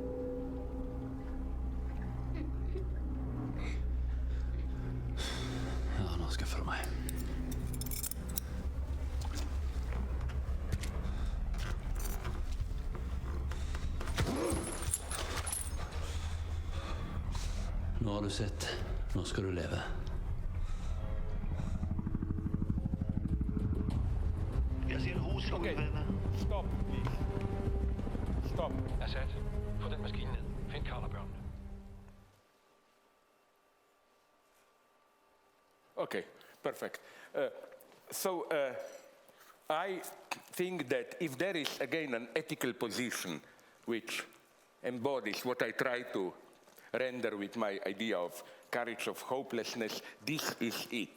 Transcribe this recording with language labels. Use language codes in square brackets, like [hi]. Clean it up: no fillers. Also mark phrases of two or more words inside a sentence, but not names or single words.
[no] Ja, nå skal jeg følge meg. Nå har du sett. Nå skal du leve. [en] Okay, stop, please. Stop. [da] Assad, få den maskine ned. Find Karl og børnene. [en] Okay, perfect. I think that if there is, again, an ethical position which embodies what I try to render with my idea of courage of hopelessness, this is it.